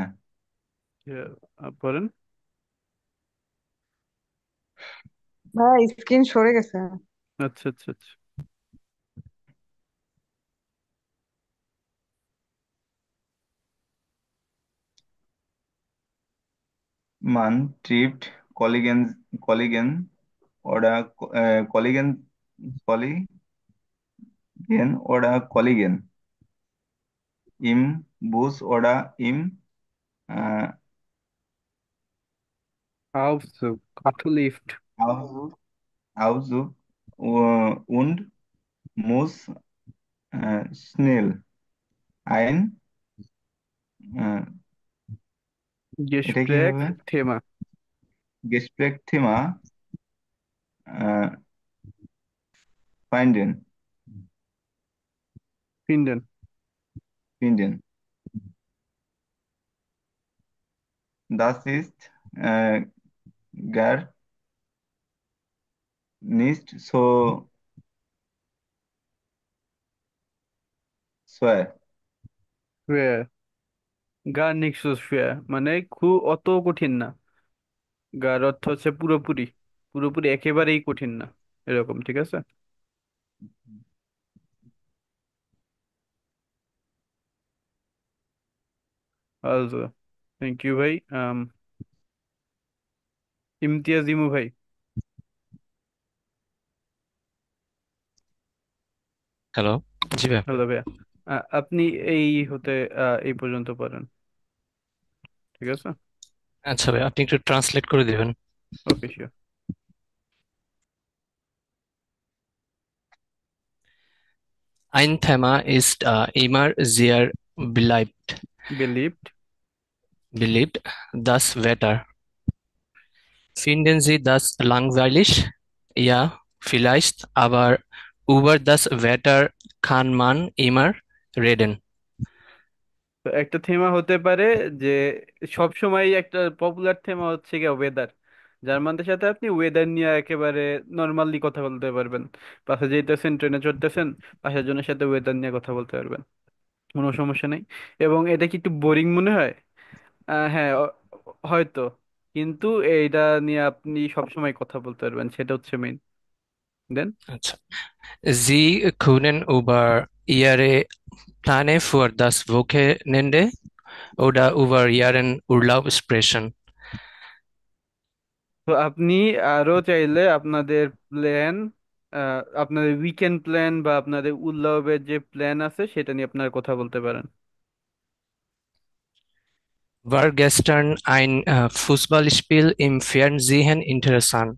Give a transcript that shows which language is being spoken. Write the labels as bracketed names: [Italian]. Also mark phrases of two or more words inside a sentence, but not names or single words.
[Bangla] পড়েন। ভাই স্ক্রিন সরে গেছে। আচ্ছা আচ্ছা আচ্ছা। [German] Man trifft Kollegen oder Kollegen oder Kollegen im Bus oder im äh, Aufzug, Lift. Aufzug, Aufzug und muss schnell ein, äh, [Bangla] এটা কি [German] Gespräch, [Bangla] হবে? [German] Thema, Gesprächsthema äh, finden, finden. finden. Das ist gar nicht so schwer. Schwer. Gar nicht so schwer, [Bangla] মানে খুব অত কঠিন না। গার অর্থ হচ্ছে পুরোপুরি, পুরোপুরি একেবারেই কঠিন না, এরকম, ঠিক আছে। আচ্ছা, [English] thank you [Bangla] ভাই। ইমতিয়াজ ইমু ভাই। হ্যালো। জি ভাইয়া। হ্যালো ভাইয়া। আপনি এই হতে এই পর্যন্ত পারেন, ঠিক আছে। আচ্ছা ভাই, আপনি একটু ট্রান্সলেট করে দিবেন। ওকে, শিওর। [German] Ein Thema ist immer sehr beliebt, beliebt, das Wetter. Finden Sie das langweilig? Ja, vielleicht, aber über das Wetter kann man immer reden. [Bangla] তো একটা থেমা হতে পারে যে সব সময় একটা পপুলার থেমা হচ্ছে গিয়ে ওয়েদার। জার্মানদের সাথে আপনি ওয়েদার নিয়ে একেবারে নর্মালি কথা বলতে পারবেন। পাশে যেতেছেন, ট্রেনে চড়তেছেন, পাশের জনের সাথে ওয়েদার নিয়ে কথা বলতে পারবেন, কোনো সমস্যা নেই। এবং এটা কি একটু বোরিং মনে হয়? হ্যাঁ, হয়তো, কিন্তু এইটা নিয়ে আপনি সব সময় কথা বলতে পারবেন, সেটা হচ্ছে মেইন। দেন আচ্ছা। [German] Sie können über Ihre Pläne für das Wochenende oder über Ihren Urlaub sprechen. [Bangla] তো আপনি আরো চাইলে আপনাদের প্ল্যান, আপনাদের [English] weekend plan [Bangla] বা আপনাদের উৎসবের যে প্ল্যান আছে সেটা নিয়ে আপনারা কথা বলতে পারেন। [German] War gestern ein Fußballspiel im Fernsehen interessant?